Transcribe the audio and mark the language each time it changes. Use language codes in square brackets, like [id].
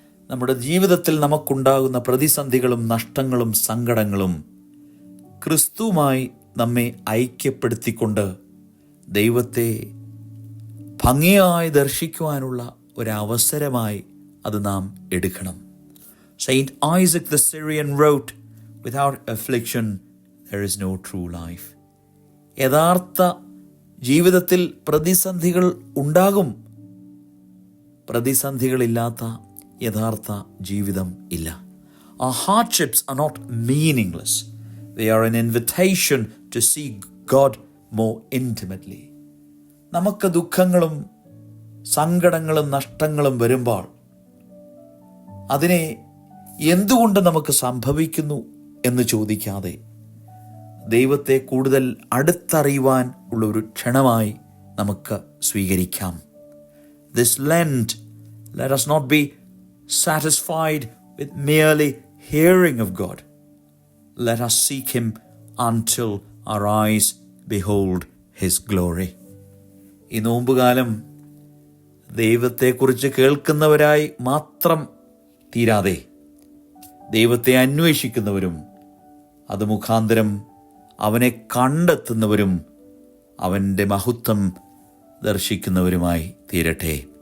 [ml] നമ്മുടെ ജീവിതത്തിൽ നമുക്കുണ്ടാകുന്ന പ്രതിസന്ധികളും നഷ്ടങ്ങളും സങ്കടങ്ങളും ക്രിസ്തുവുമായി നമ്മെ ഐക്യപ്പെടുത്തിക്കൊണ്ട് ദൈവത്തെ ഭംഗിയായി ദർശിക്കുവാനുള്ള ഒരവസരമായി അത് നാം എടുക്കണം. [en] Saint Isaac the Syrian wrote, "Without affliction there is no true life." [ml] യഥാർത്ഥ ജീവിതത്തിൽ പ്രതിസന്ധികൾ ഉണ്ടാകും. പ്രതിസന്ധികളില്ലാത്ത യഥാർത്ഥ ജീവിതം ഇല്ല. [en] Our hardships are not meaningless. They are an invitation to see God more intimately. [ml] നമുക്ക് ദുഃഖങ്ങളും സങ്കടങ്ങളും നഷ്ടങ്ങളും വരുമ്പോൾ അതിനെ എന്തുകൊണ്ട് നമുക്ക് സംഭവിക്കുന്നു എന്ന് ചോദിക്കാതെ ദൈവത്തെ കൂടുതൽ അടുത്തറിയുവാൻ ഉള്ള ഒരു ക്ഷണമായി നമുക്ക് സ്വീകരിക്കാം. [en] This Lent, let us not be satisfied with merely hearing of God. Let us seek Him until our eyes behold His glory. [ml] ഈ നോമ്പുകാലം ദൈവത്തെക്കുറിച്ച് കേൾക്കുന്നവരായി മാത്രം തീരാതെ ദൈവത്തെ അന്വേഷിക്കുന്നവരും അത് മുഖാന്തരം അവനെ കണ്ടെത്തുന്നവരും അവൻ്റെ മഹത്വം ദർശിക്കുന്നവരുമായി തീരട്ടെ.